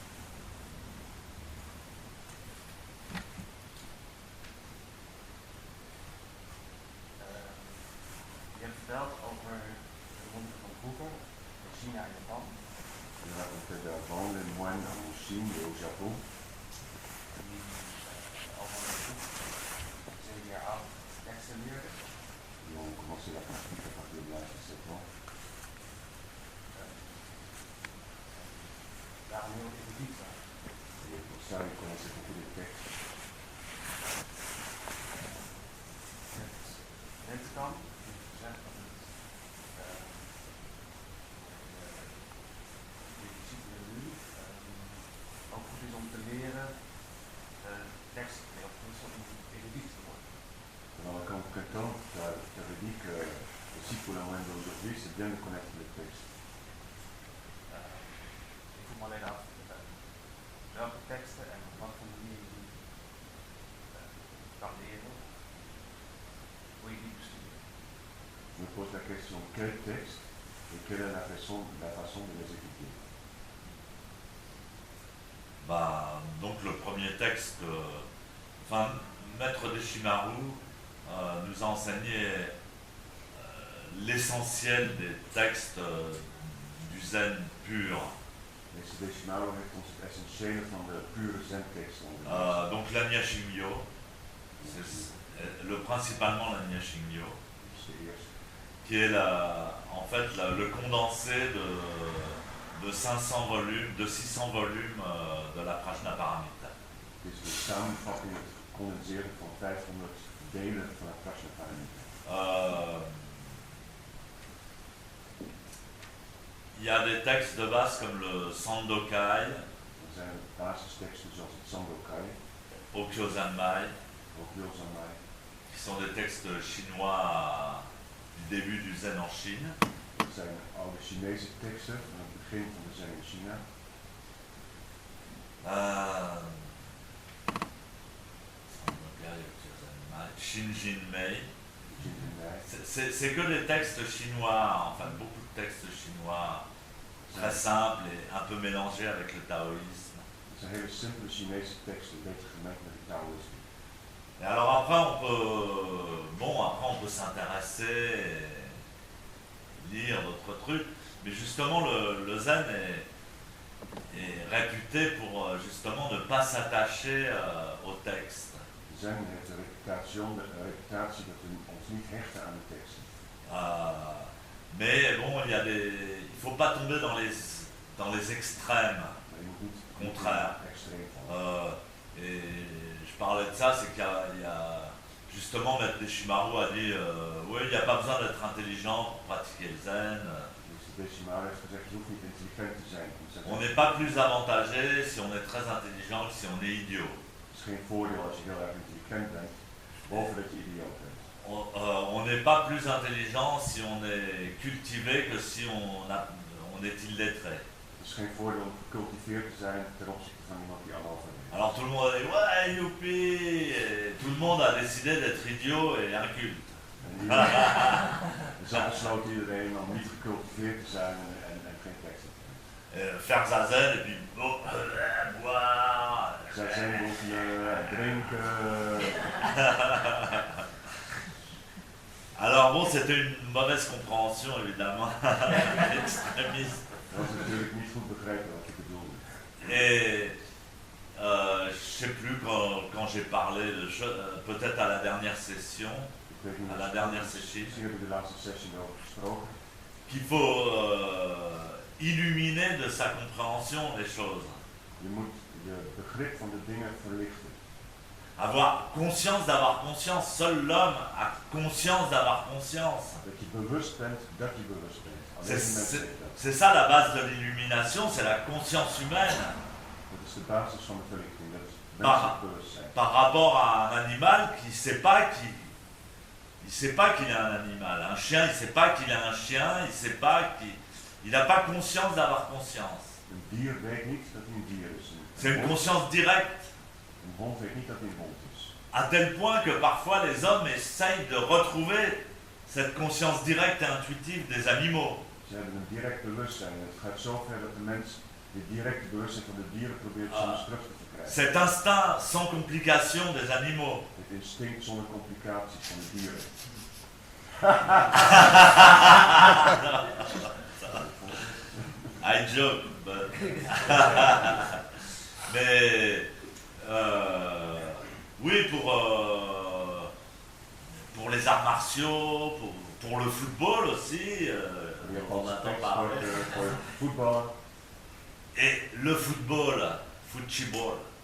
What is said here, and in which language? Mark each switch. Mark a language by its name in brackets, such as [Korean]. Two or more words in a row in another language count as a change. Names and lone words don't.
[Dutch] je hebt verteld over de wonderen van vroeger in China en Japan. [French] Je racontais d'avant les moines en Chine et au Japon, [Dutch] Die allemaal een groep 7 jaar oud teksten leerden. [French] qui ont commencé la pratique à partir de l'âge de 7 ans. [Dutch] Daarom heel erudiet waren. [French] Et pour ça, ils connaissaient beaucoup de textes. [Dutch] Het kan, je zegt dat het de discipelen nu ook goed is om te leren teksten te leren, om erudiet te worden. [French] Dans le camp Canton, tu avais dit que aussi pour la moine d'aujourd'hui, c'est bien de connaître les textes. [Dutch] Ik vroeg me alleen af welke teksten en op wat voor manier je die kan leren, hoe je die bestuurt. [French] Je me pose la question, quel texte et quelle est la façon de les étudier? Bah, donc le premier texte, enfin, Maître Deshimaru nous a enseigné l'essentiel des textes du zen pur. [Dutch] Meester Deshimaru heeft ons het essentiële van de pure zentekst onderwezen. [French] Donc l'Anya Shingyo, principalement l'Anya Shingyo, [Dutch] Dat is de eerste. [French] qui est en fait le condensé de 500 volumes, de 600 volumes de la Prajnaparamita. [Dutch] Het is de samenvatting, het condenseren van 500 delen van het Prajnaparamita. [French] Il y a des textes de base comme le Sandokai, [Dutch] Er zijn basisteksten zoals het Sandokai, Okyozanmai, ook Ryozanmai. [French] qui sont des textes chinois du début du zen en Chine. [Dutch] Dat zijn oude Chinese teksten van het begin van de zen in China. Shinjinmei. Jinjinmai. [French] C'est que des textes chinois, enfin beaucoup de textes chinois très simples et un peu mélangés avec le taoïsme. [Dutch] Het zijn hele simpele Chinese teksten, een beetje gemengd met het Taoïsme. [French] Et alors après on peut s'intéresser et lire d'autres trucs, mais justement le zen est réputé pour justement ne pas s'attacher au texte. [Dutch] De zen heeft de reputatie dat we ons niet hechten aan de teksten. [French] Mais bon, il faut pas tomber dans les extrêmes. [Dutch] Maar je moet niet [French] Contraire. [Dutch] extreem vallen. [French] Et je parlais de ça, c'est qu'il y a justement Maître Deshimaru a dit oui, il n'y a pas besoin d'être intelligent pour pratiquer le zen. [Dutch] Meester Deshimaru heeft gezegd, je hoeft niet intelligent te zijn. [French] On n'est pas plus avantagé si on est très intelligent que si on est idiot. [Dutch] Het is geen voordeel als je heel erg intelligent bent, behalve dat je idioot bent. [French] On n'est pas plus intelligent si on est cultivé que si on est illettré. [Dutch] Het is geen voordeel om gecultiveerd te zijn ten opzichte van iemand die analfabeet is. [French] Alors tout le monde a dit ouais, youpi, et tout le monde a décidé d'être idiot et inculte. [Dutch] Dus dan besloot iedereen om niet gecultiveerd te zijn en geen tekst te kennen. [French] Faire zazen et puis boire. [Dutch] Zazen oefenen, drinken. [French] Alors bon, c'était une mauvaise compréhension évidemment, extrémiste. [Dutch] Dat was natuurlijk niet goed begrepen wat je bedoelde. [French] Et je sais plus quand j'ai parlé de peut-être à la dernière session, [Dutch] Ik weet niet [French] à la dernière session, [Dutch] misschien heb ik de laatste sessie erover gesproken. [French] qu'il faut illuminer de sa compréhension les choses. [Dutch] Je moet je begrip van de dingen verlichten. [French] avoir conscience d'avoir conscience. Seul l'homme a conscience d'avoir conscience. [Dutch] Dat je bewust bent dat je bewust bent. Alleen [French] C'est- [Dutch] de mens weet dat. [French] C'est ça la base de l'illumination, c'est la conscience humaine. [Dutch] Dat is de basis van de verlichting. Dat is Ah. menselijk bewustzijn. [French] Par rapport à un animal qui ne sait pas qu'il est un animal. Un chien, il ne sait pas qu'il est un chien, il sait pas il n'a pas conscience d'avoir conscience. [Dutch] Een dier weet niet dat hij een dier is. [French] C'est une conscience directe, [Dutch] Een hond weet niet dat hij een hond is. [French] à tel point que parfois les hommes essayent de retrouver cette conscience directe et intuitive des animaux. [Dutch] Ze hebben een direct bewustzijn. Het gaat zo ver dat de mens het directe bewustzijn van de dieren probeert Ah. soms terug te verkrijgen. [French] Cet instinct sans complication des animaux. [Dutch] Het instinct zonder complicaties van de dieren. [English] I joke, but... [French] Mais oui, pour les arts martiaux, pour le football aussi, [Dutch] De [French] on [Dutch] Japanse [French] entend [Dutch] tekst [French] parler. [Dutch] voor voetballen. [French] Et le football, football.